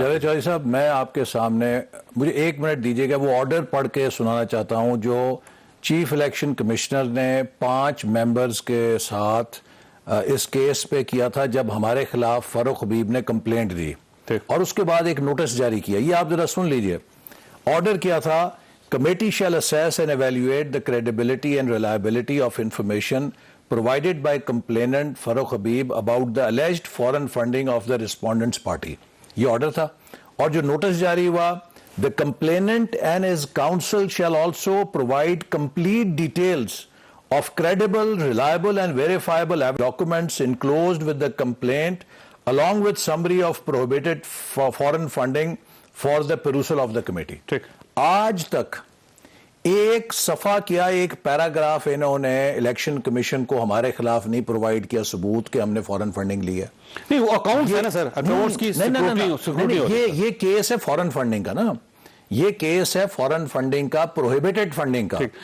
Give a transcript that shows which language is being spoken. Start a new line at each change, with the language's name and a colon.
Urdu: چودھری صاحب میں آپ کے سامنے مجھے 1 منٹ دیجیے گا، وہ آرڈر پڑھ کے سنانا چاہتا ہوں جو چیف الیکشن کمشنر نے 5 ممبرز کے ساتھ اس کیس پہ کیا تھا جب ہمارے خلاف فاروق حبیب نے کمپلینٹ دی، اور اس کے بعد ایک نوٹس جاری کیا۔ یہ آپ ذرا سن لیجئے، آرڈر کیا تھا، committee
English: shall assess and evaluate the credibility and reliability of information provided by complainant Farooq Habib about the alleged foreign funding of the respondent's party۔
Urdu: یہ آرڈر تھا۔ اور جو نوٹس جاری ہوا,
English: the complainant and his counsel shall also provide complete details of credible, reliable and verifiable documents enclosed with the complaint along with summary of prohibited foreign funding for the perusal of the committee.
Urdu: ٹھیک. آج تک ایک صفحہ کیا ایک paragraph انہوں نے election commission کو ہمارے خلاف نہیں پرووائڈ کیا ثبوت کہ ہم نے فورن فنڈنگ لی ہے. نہیں وہ اکاؤنٹس ہے نا سر, اکاؤنٹس کی سیکورٹی. یہ کیس ہے فورن فنڈنگ کا نا, یہ کیس ہے فورن فنڈنگ کا, پروہیبٹڈ فنڈنگ کا.